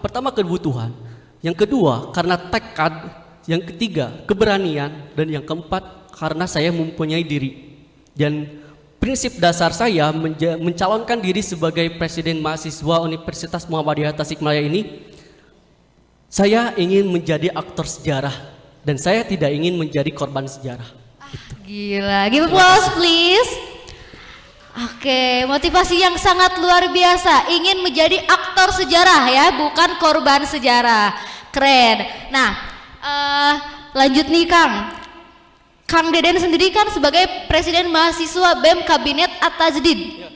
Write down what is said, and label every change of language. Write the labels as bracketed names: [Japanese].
[Indonesian] Pertama kebutuhan, yang kedua karena tekad, yang ketiga keberanian, dan yang keempat karena saya mempunyai diri. Dan prinsip dasar saya mencalonkan diri sebagai presiden mahasiswa Universitas Muhammadiyah Tasikmalaya ini, saya ingin menjadi aktor sejarah dan saya tidak ingin menjadi korban sejarah. Gila, [English] give applause please. [Indonesian] Oke, motivasi yang sangat luar biasa, ingin menjadi aktor sejarah ya, bukan korban sejarah. Keren. Nah, lanjut nih Kang Deden sendiri kan sebagai presiden mahasiswa BEM Kabinet At-Tajdid.